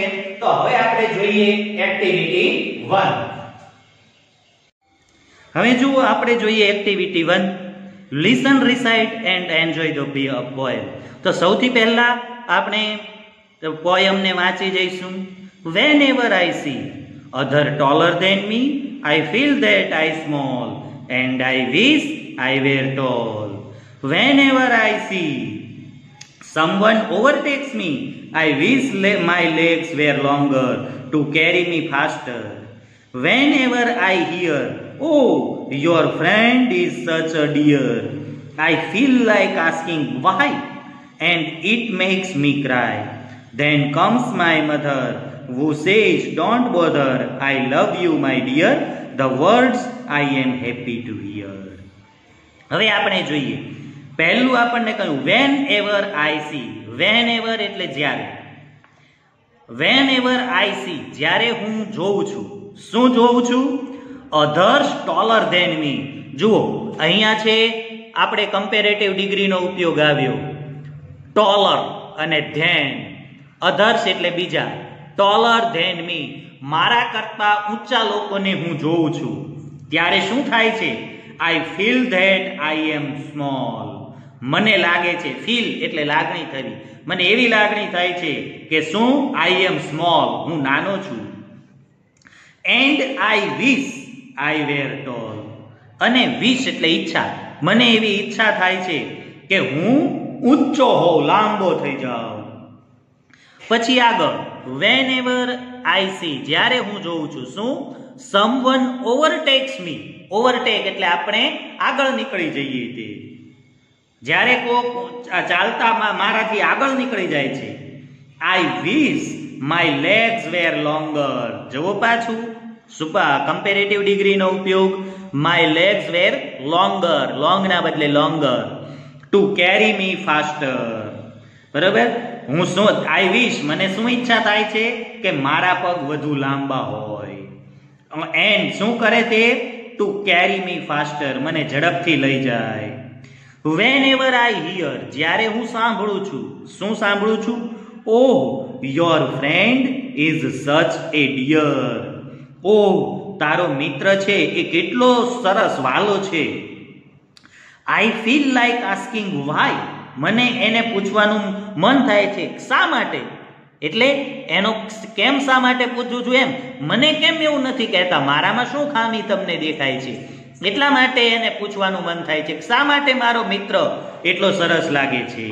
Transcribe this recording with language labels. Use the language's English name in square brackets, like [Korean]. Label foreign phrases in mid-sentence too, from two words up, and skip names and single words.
[Gujarati] તો હવે આપણે જોઈએ એક્ટિવિટી 1. હવે જુઓ આપણે જોઈએ [English] activity 1, listen, recite and enjoy the poem. [Gujarati] તો સૌથી પહેલા આપણે પોએમ ને વાંચી જઈશું. [English] Whenever I see other taller than me, I feel that I small and I wish I were tall. Whenever I see someone overtakes me, I wish my legs were longer to carry me faster. Whenever I hear, oh, your friend is such a dear, I feel like asking why, and it makes me cry. Then comes my mother, who says, don't bother, I love you my dear, the words I am happy to hear. [Gujarati] હવે આપણે જોઈએ, પહેલું આપણને કહ્યું [English] whenever I see. [Gujarati] whenever એટલે જ્યારે. [English] whenever I see [Gujarati] જ્યારે હું જોઉં છું. શું જોઉં છું? [English] others taller than me. [Gujarati] જુઓ અહીંયા છે આપણે [English] comparative degree નો [Gujarati] ઉપયોગ આવ્યો. taller અને than, others એટલે બીજા, [English] taller than me [Gujarati] મારા કરતા ઊંચા લોકોને હું જોઉં છું. ત્યારે શું થાય છે? [English] I feel that I am small. [Gujarati] મને લાગે છે, ફીલ એટલે લાગણી થવી, મને એવી લાગણી થાય છે કે શું? [English] I am small, [Gujarati] હું નાનો છું. [English] And I wish I were tall. [Gujarati] અને wish એટલે ઈચ્છા, મને એવી ઈચ્છા થાય છે કે હું ઊંચો હોઉં, લાંબો થઈ જાઉં. પછી આગળ [English] whenever I see, [Gujarati] જ્યારે હું જોઉં છું શું, [English] someone overtakes me, [Gujarati] overtake એટલે આપણે આગળ નીકળી જઈએ તે, જ્યારે કોક ચાલતા મારાથી આગળ નીકળી જાય છે. [English] I wish my legs were longer. [Gujarati] જુઓ પાછું [English] comparative degree નો [Gujarati] ઉપયોગ, [English] my legs were longer, long [Gujarati] ના બદલે [English] longer, to carry me faster. [Gujarati] બરાબર, હું શું, [English] I wish [Gujarati] મને શું ઈચ્છા થાય છે કે મારા પગ વધુ લાંબા હોય, એન્ડ શું કરે તે, [English] to carry me faster, [Gujarati] મને ઝડપથી લઈ જાય. [English] whenever I hear, [Gujarati] જ્યારે હું સાંભળું છું, શું સાંભળું છું, [English] oh your friend is such a dear. [Gujarati] oh તારો મિત્ર છે એ કેટલો સરસ વાલો છે. [English] I feel like asking why, [Gujarati] મને એને પૂછવાનું મન થાય છે શા માટે, એટલે એનો કેમ શા માટે પૂછું છું એમ, મને કેમ એવું નથી કહેતા, મારામાં શું ખામી તમને દેખાય છે, એટલા માટે એને પૂછવાનું મન થાય છે શા માટે મારો મિત્ર એટલો સરસ લાગે છે.